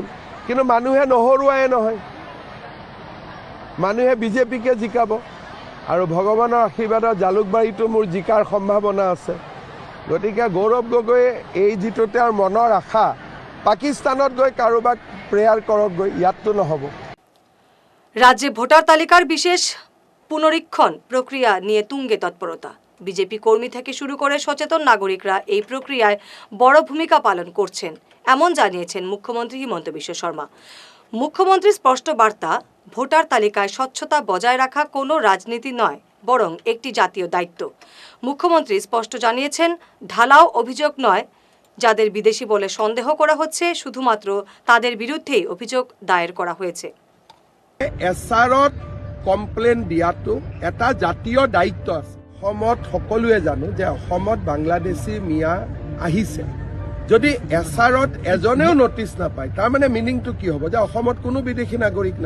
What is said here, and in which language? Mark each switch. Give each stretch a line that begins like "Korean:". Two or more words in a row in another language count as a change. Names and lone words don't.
Assamese: কিন্তু মানুহে নহৰুৱায়ে নহয়, মানুহে বিজেপিকে জিকাব। আৰু ভগৱানৰ আশীৰ্বাদত জালুকবাৰীতো মোৰ জিকাৰ সম্ভাৱনা আছে। গতিকে গৌৰৱ গগৈয়ে এই যিটো তেওঁৰ মনৰ আশা, পাকিস্তানত গৈ কাৰোবাক প্ৰেয়াৰ কৰক গৈ, ইয়াততো নহ'ব।
Bangla: রাজ্যে ভোটার তালিকার বিশেষ পুনরীক্ষণ প্রক্রিয়া নিয়ে তুঙ্গে তৎপরতা। বিজেপি কর্মী থেকে শুরু করে সচেতন নাগরিকরা এই প্রক্রিয়ায় বড় ভূমিকা পালন করছেন, এমন জানিয়েছেন মুখ্যমন্ত্রী হিমন্ত বিশ্ব শর্মা। মুখ্যমন্ত্রীর স্পষ্ট বার্তা, ভোটার তালিকায় স্বচ্ছতা বজায় রাখা কোনো রাজনীতি নয়, বরং একটি জাতীয় দায়িত্ব। মুখ্যমন্ত্রী স্পষ্ট জানিয়েছেন, ঢালাও অভিযোগ নয়। যাদের বিদেশি বলে সন্দেহ করা হচ্ছে, শুধুমাত্র তাদের বিরুদ্ধেই অভিযোগ দায়ের করা হয়েছে।
Assamese: এছাৰত কমপ্লেইন দিয়াটো এটা জাতীয় দায়িত্ব আছে। অসমত সকলোৱে জানো যে অসমত বাংলাদেশী মিয়া আহিছে। যদি এছাৰত এজনেও নটিচ নাপায়, তাৰমানে মিনিংটো কি হ'ব যে অসমত কোনো বিদেশী নাগৰিক নাই।